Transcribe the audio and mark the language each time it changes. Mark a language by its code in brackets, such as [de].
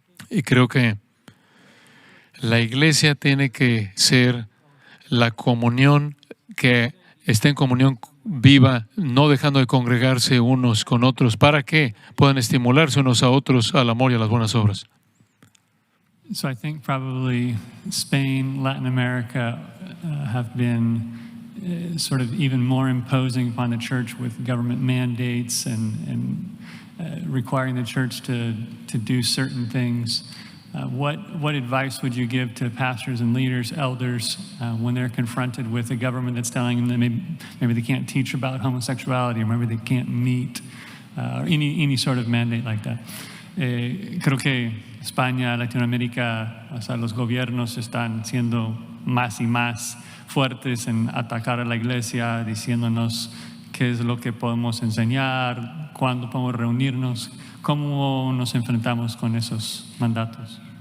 [es] Y creo que la iglesia tiene que ser la comunión que está en comunión viva, no dejando de congregarse unos con otros, para que puedan estimularse unos a otros al amor y a las buenas obras. [en] So I think probably Spain, Latin America have been sort of even more imposing upon the church with government mandates and requiring the church to do certain things. What advice would you give to pastors and leaders, elders, when they're confronted with a government that's telling them that maybe they can't teach about homosexuality, or maybe they can't meet, or any sort of mandate like that? [es] Creo que España, Latinoamérica, o sea, los gobiernos están siendo más y más fuertes en atacar a la iglesia, diciéndonos qué es lo que podemos enseñar, cuándo podemos reunirnos, cómo nos enfrentamos con esos mandatos.